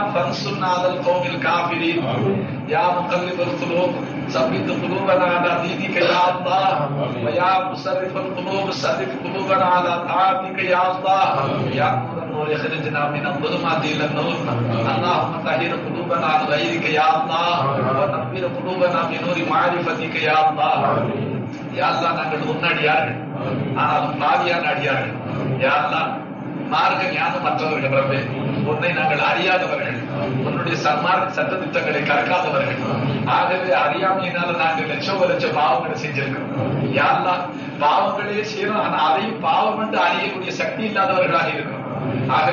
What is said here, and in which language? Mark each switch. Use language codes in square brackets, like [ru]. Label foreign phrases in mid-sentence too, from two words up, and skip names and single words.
[ar] فانصرنا على القوم الكافرين يا مقلب القلوب ثبت قلوبنا على دينك يا الله ويا مصرف القلوب صرف قلوبنا على طاعتك يا الله يا نور النور اخرجنا من الظلمات الى النور اللهم طهر قلوبنا عن غيرك يا الله ونور قلوبنا بنور معرفتك يا الله يا الله [ta] நாங்கள் உன்னடியார்கள் ஆனால் பாவியான அடியார்கள் [ar] يا الله [ta] மார்க்க ஞானம் மற்றவர்கள் ரப்பே உன்னை நாங்கள் அறியாதவர்கள் உன்னுடைய சன்மார்க்க சட்டத்திட்டங்களை கற்காதவர்கள் ஆகவே அறியாமையினால நாங்கள் லட்ச பாவங்களை செஞ்சிருக்கிறோம் [ar] يا الله [ta] பாவங்களே செய்யறோம் ஆனா அதையும் பாவம் என்று அறியக்கூடிய சக்தி இல்லாதவர்களாக இருக்கிறோம் ஆகவே